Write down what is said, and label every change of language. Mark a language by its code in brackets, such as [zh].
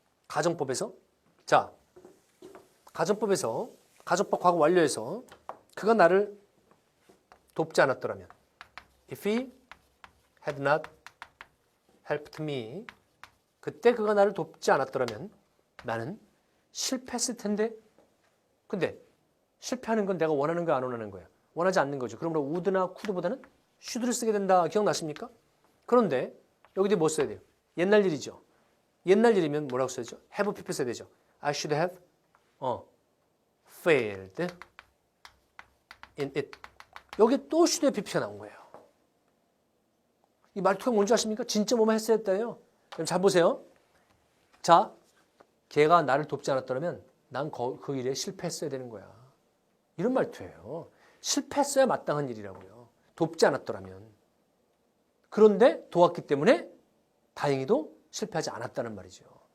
[ko] 가정법에서 자, 가정법에서 가정법 과거 완료해서 그가 나를 돕지 않았더라면 [en] if he had not helped me [ko] 그때 그가 나를 돕지 않았더라면 나는 실패했을 텐데 근데 실패하는 건 내가 원하는 거야 안 원하는 거야? 원하지 않는 거죠. 그러므로 would나 could보다는 should를 쓰게 된다. 기억나십니까? 그런데 여기도 뭐 써야 돼요? 옛날 일이죠. 옛날 일이면 뭐라고 써야죠? have pp 써야 되죠. [en] I should have failed in it. [ko] 여기 또 should have pp가 나온 거예요. 이 말투가 뭔지 아십니까? 진짜 뭐만 했어야 했다예요. 그럼 잘 보세요. 자, 걔가 나를 돕지 않았더라면 난 그 일에 실패했어야 되는 거야. 이런 말투예요. 실패했어야 마땅한 일이라고요. 돕지 않았더라면. 그런데 도왔기 때문에 다행히도 실패하지 않았다는 말이죠.